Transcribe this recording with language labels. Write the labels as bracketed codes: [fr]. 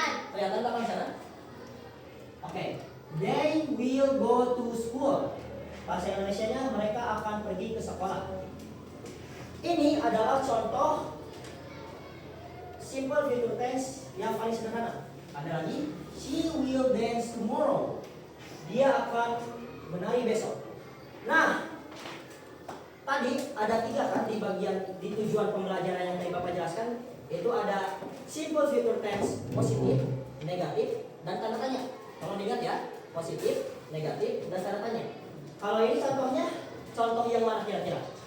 [id] Kelihatan belakang sana? Oke. [en] They will go to school. [id] Bahasa Indonesianya mereka akan pergi ke sekolah. Ini adalah contoh simple future tense yang paling sederhana. Ada lagi, [en] she will dance tomorrow. [id] Dia akan menari besok. Nah, tadi ada 3 kan di bagian di tujuan pembelajaran yang tadi Bapak jelaskan, itu ada simple future tense positif, negatif, dan tanda tanya. Tolong diingat ya, positif, negatif, dan tanda tanya. Kalau ini contohnya, contoh yang mana kira-kira?